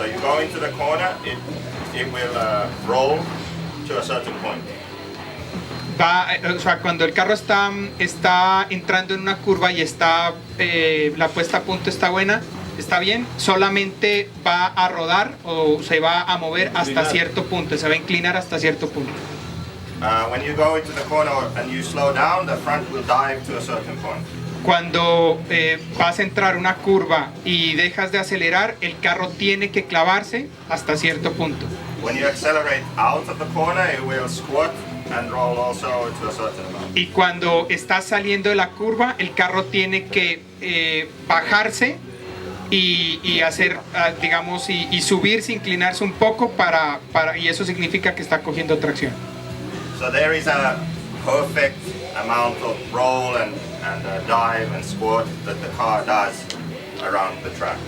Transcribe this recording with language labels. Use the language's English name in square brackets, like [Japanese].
[English] So you go into the corner, it will roll to a certain point. [Spanish] o sea, cuando el carro está entrando en una curva y la puesta a punto está buena, está bien, solamente va a rodar o se va a mover hasta cierto punto, se va a inclinar hasta cierto punto. [English] When you go into the corner and you slow down, the front will dive to a certain point. [Spanish] Cuando vas a entrar una curva y dejas de acelerar, el carro tiene que clavarse hasta cierto punto. [English] When you accelerate out of the corner, it will squat and roll also to a certain amount. [Spanish] Y cuando estás saliendo de la curva, el carro tiene que bajarse y hacer, digamos, y subirse, inclinarse un poco y eso significa que está cogiendo tracción. [English] So there is a perfect amount of roll and dive and squat that the car does around the track.